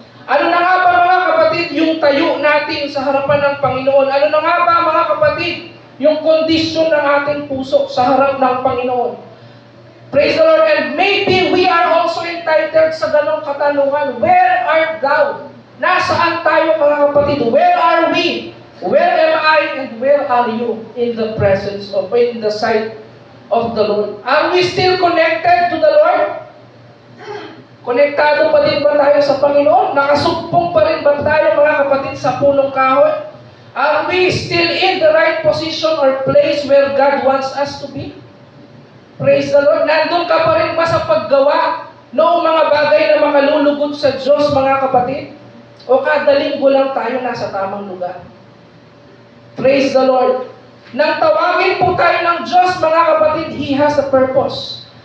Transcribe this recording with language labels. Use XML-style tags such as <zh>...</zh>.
<tl>Ano na nga ba, mga kapatid, yung tayo natin sa harapan ng Panginoon? Ano na nga ba, mga kapatid, yung kondisyon ng ating puso sa harap ng Panginoon?</tl> <en>Praise the Lord. And maybe we are also entitled</en> <tl>sa ganong katanungan.</tl> <en>Where art thou?</en> <tl>Nasaan tayo, mga kapatid?</tl> <en>Where are we? Where am I and where are you in the presence of, in the sight of the Lord? Are we still connected to the Lord?</en> <tl>Konektado pa din ba tayo sa Panginoon? Nakasugpong pa rin ba tayo, mga kapatid, sa punong kahoy?</tl> <en>Are we still in the right position or place where God wants us to be? Praise the Lord.</en> <tl>Nandun ka pa rin ba sa paggawa noong mga bagay na makalulugod sa Diyos, mga kapatid? O kada linggo lang tayo nasa tamang lugar?</tl> <en>Praise the Lord.</en> <tl>Nang tawagin po tayo ng Diyos, mga kapatid,</tl> <en>He has a purpose.</en>